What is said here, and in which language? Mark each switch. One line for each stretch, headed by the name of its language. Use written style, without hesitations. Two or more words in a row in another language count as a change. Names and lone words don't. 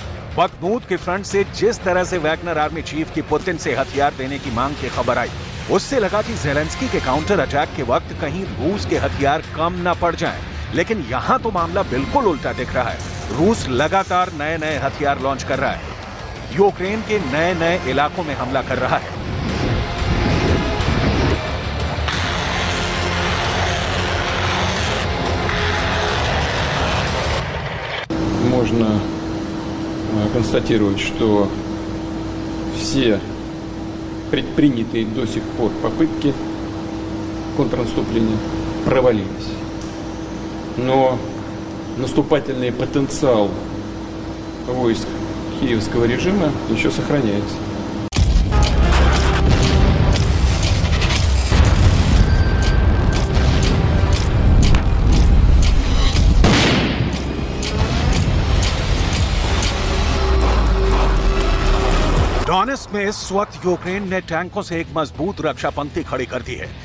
Hindi: बखमूत के फ्रंट से जिस तरह से वैगनर
English: army chief
Hindi: की पुतिन से हथियार देने की मांग की खबर आई, उससे लगा कि ज़ेलेंस्की के
English: counter attack
Hindi: के वक्त कहीं रूस के हथियार कम न पड़ जाएं। लेकिन यहां तो मामला बिल्कुल उल्टा दिख रहा है। रूस लगातार नए हथियार लॉन्च कर रहा है, यूक्रेन के नए इलाकों में हमला कर रहा है।
Russian: Можно констатировать, что все предпринятые до сих пор попытки контрнаступления провалились. Но наступательный потенциал войск киевского режима еще сохраняется.
Hindi: डोनेट्स्क में इस वक्त यूक्रेन ने टैंकों से एक मजबूत रक्षा पंक्ति खड़ी कर दी है।